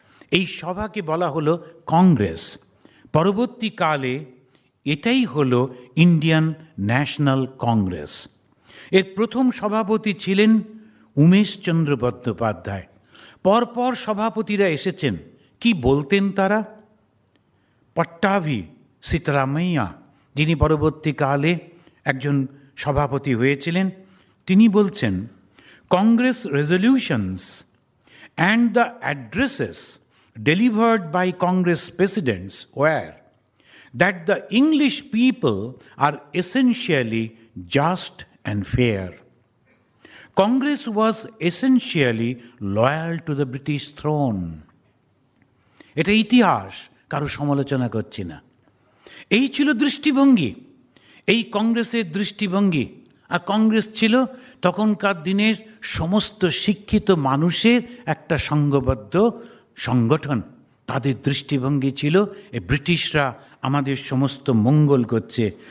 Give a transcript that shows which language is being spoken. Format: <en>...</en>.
<bn>এই সভাকে বলা হলো কংগ্রেস। পরবর্তীকালে এটাই হলো ইন্ডিয়ান ন্যাশনাল কংগ্রেস। এর প্রথম সভাপতি ছিলেন উমেশচন্দ্র বন্দ্যোপাধ্যায়। পরপর সভাপতিরা এসেছেন। কি বলতেন তারা? পট্টাভি সীতারামাইয়া, যিনি পরবর্তীকালে একজন সভাপতি হয়েছিলেন, তিনি বলছেন, Congress resolutions</bn> <en>and the addresses delivered by Congress presidents were that the English people are essentially just and fair. Congress was essentially loyal to the British throne.</en> <bn>এটা ইতিহাস, কারো সমালোচনা করছি না। এই ছিল দৃষ্টিভঙ্গি, এই কংগ্রেসের দৃষ্টিভঙ্গি। আর কংগ্রেস ছিল তখনকার দিনের সমস্ত শিক্ষিত মানুষের একটা সংঘবদ্ধ সংগঠন। তাদের দৃষ্টিভঙ্গি ছিল এই ব্রিটিশরা আমাদের সমস্ত মঙ্গল করছে।</bn>